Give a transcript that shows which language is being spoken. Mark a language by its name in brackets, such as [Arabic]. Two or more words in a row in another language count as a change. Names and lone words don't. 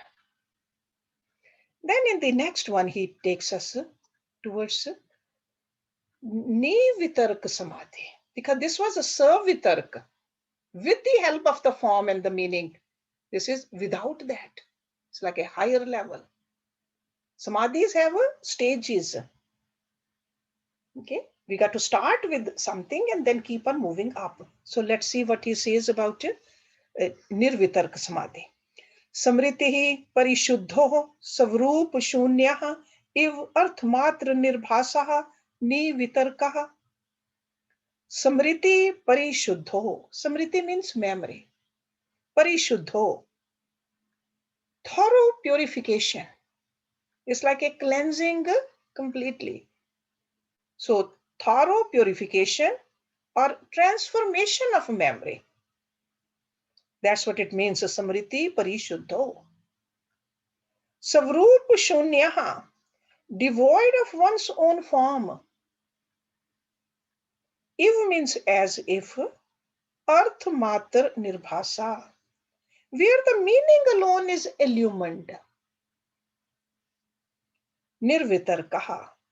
[English] Then in the next one, he takes us towards [Sanskrit] Nivitarka Samadhi, [English] because this was a Savitarka with the help of the form and the meaning. This is without that. It's like a higher level. Samadhis have stages. Okay, we got to start with something and then keep on moving up. So let's see what he says about [Sanskrit] Nirvitarka Samadhi. Samritihi parishuddho savrup shunyah iv arthmatra nirbhasaha nivitarkaha. Samriti parishuddho. [English] Samriti means memory. Parishuddho. Thorough purification. It's like a cleansing completely. So thorough purification or transformation of memory. That's what it means. [Sanskrit] Samriti parishuddho. Savrup shunyaha. [English] Devoid of one's own form. Iv means as if. [Sanskrit] Arth matar nirbhasa. [English] Where the meaning alone is illumined. Nirvitarkaha.